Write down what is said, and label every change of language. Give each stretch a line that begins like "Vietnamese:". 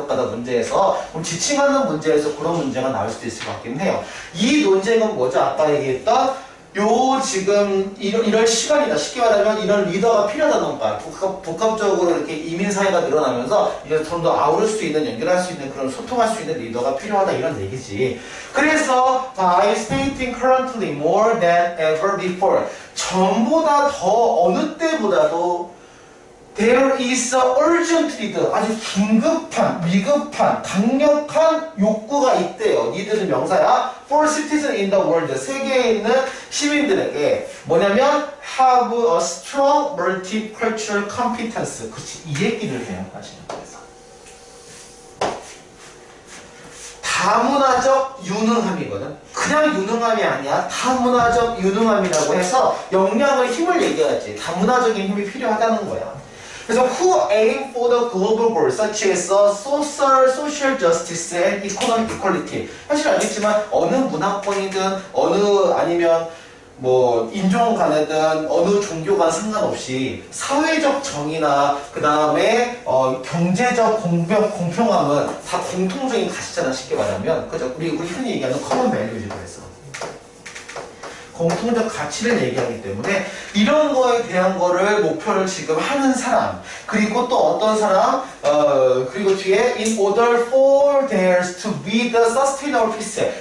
Korean: 가독가다 문제에서 그럼 지칭하는 문제에서 그런 문제가 나올 수도 있을 것 같긴 해요. 이 논쟁은 뭐죠? 아까 얘기했던 요 지금 이런 시간이다. 쉽게 말하면 이런 리더가 필요하다는 말. 복합적으로 이렇게 이민사회가 늘어나면서 이제 좀 더 아우를 수 있는, 연결할 수 있는 그런 소통할 수 있는 리더가 필요하다 이런 얘기지. 그래서
English: by stating currently more than ever before
Korean: 전보다 더 어느 때보다도
English: There is a urgent need,
Korean: 아주 긴급한, 위급한, 강력한 욕구가 있대요. need는 명사야.
English: For citizens in the world,
Korean: 세계에 있는 시민들에게 뭐냐면
English: have a strong multicultural competence.
Korean: 그렇지, 이 얘기를 해요. 사실은 그래서 다문화적 유능함이거든. 그냥 유능함이 아니야. 다문화적 유능함이라고 해서 역량을, 힘을 얘기하지. 다문화적인 힘이 필요하다는 거야.
English: 그래서 who aim for the global goal such as social justice and economic equality.
Korean: 사실 알겠지만 어느 문화권이든 어느 아니면 뭐 인종 간이든 어느 종교 간 상관없이 사회적 정의나 그 다음에 경제적 공평함은 다 공통적인 가치잖아. 쉽게 말하면 그죠? 우리 흔히 얘기하는 common value지. 그래서 공통적 가치를 얘기하기 때문에 이런 거에 대한 거를 목표를 지금 하는 사람, 그리고 또 어떤 사람, 그리고 뒤에
English: in order for there to be the sustainable peace.